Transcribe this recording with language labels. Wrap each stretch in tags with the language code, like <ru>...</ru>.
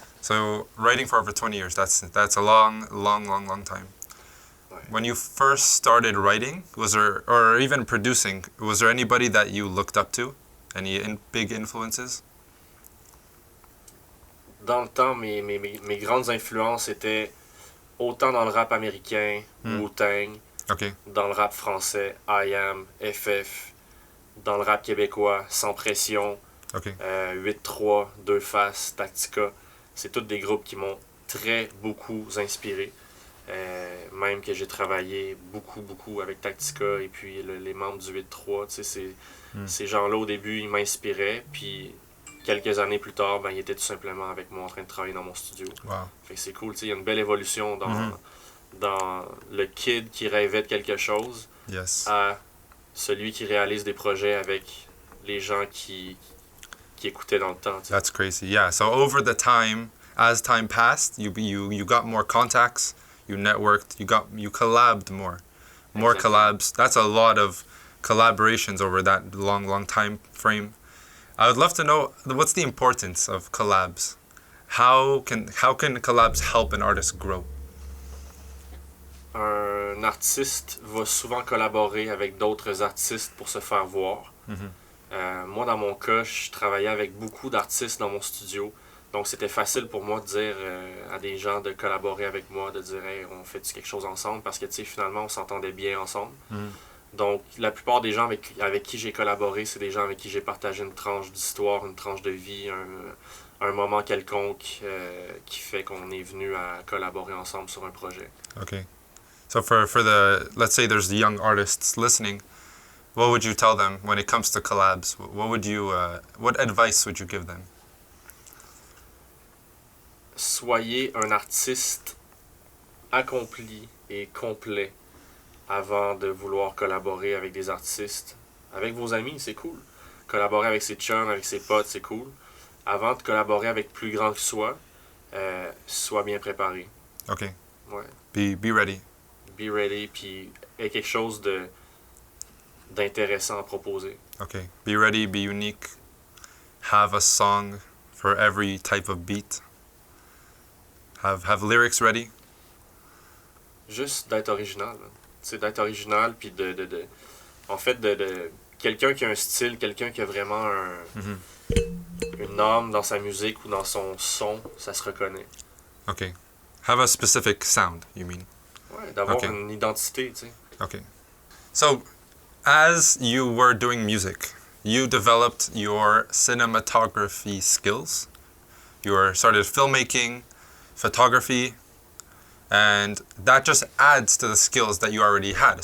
<en>So writing for over 20 years, that's a long time.</en> <fr>Ouais.</fr> <en>When you first started writing, or even producing, was there anybody that you looked up to? Any big influences?</en> <fr>Dans le temps, mes grandes influences étaient autant dans le rap américain, Wu-Tang,</fr> <en>Okay.</en> <fr>dans le rap français, I Am, FF, dans le rap québécois, Sans Pression,</fr> <en>Okay.</en> <fr>8-3, Deux Faces, Tactica. C'est tous des groupes qui m'ont beaucoup inspiré. Même que j'ai travaillé beaucoup avec Tactica et puis les membres du 8-3. Tu sais, ces gens-là, au début, ils m'inspiraient. Puis quelques années plus tard, ben, ils étaient tout simplement avec moi en train de travailler dans mon studio.</fr> <en>Wow.</en> <fr>Fait que c'est cool. Tu sais, il y a une belle évolution dans le kid qui rêvait de quelque chose</fr> <en>Yes.</en> <fr>à celui qui réalise des projets avec les gens qui écoutaient dans le temps. Tu sais.</fr> <en>That's crazy. Yeah. So over the time, as time passed, you got more contacts, you networked, you collabed more Exactly. collabs. That's a lot of collaborations over that long time frame. I would love to know, what's the importance of collabs? How can collabs help an artist grow?</en> <fr>Un artiste va souvent collaborer avec d'autres artistes pour se faire voir. Moi, dans mon cas, je travaillais avec beaucoup d'artistes dans mon studio. Donc, c'était facile pour moi de dire à des gens de collaborer avec moi, de dire hey, on fait quelque chose ensemble parce que, tu sais, finalement, on s'entendait bien ensemble. Donc, la plupart des gens avec qui j'ai collaboré, c'est des gens avec qui j'ai partagé une tranche d'histoire, une tranche de vie, un moment quelconque qui fait qu'on est venu à collaborer ensemble sur un projet.</fr> <en>Okay. So for the, let's say there's the young artists listening, what would you tell them when it comes to collabs? What advice would you give them?</en> <fr>Soyez un artiste accompli et complet avant de vouloir collaborer avec des artistes. Avec vos amis, c'est cool. Collaborer avec ses chums, avec ses potes, c'est cool. Avant de collaborer avec plus grand que soi, sois bien préparé.</fr> <en>Okay.</en> <fr>Ouais.</fr> <en>Be ready. Be ready,</en> <fr>puis aie quelque chose d'intéressant à proposer.</fr> <en>Okay. Be ready, be unique. Have a song for every type of beat. Have lyrics ready.</en> <fr>Juste d'être original. C'est d'être original, puis en fait, de quelqu'un qui a un style, quelqu'un qui a vraiment une âme dans sa musique ou dans son son, ça se reconnaît.</fr> <en>Okay. Have a specific sound, you mean?</en> <fr>Ouais, d'avoir</fr> <en>Okay.</en> <fr>une identité, tu sais.</fr> <en>Okay. So, as you were doing music, you developed your cinematography skills. You started filmmaking, photography, and that just adds to the skills that you already had.</en>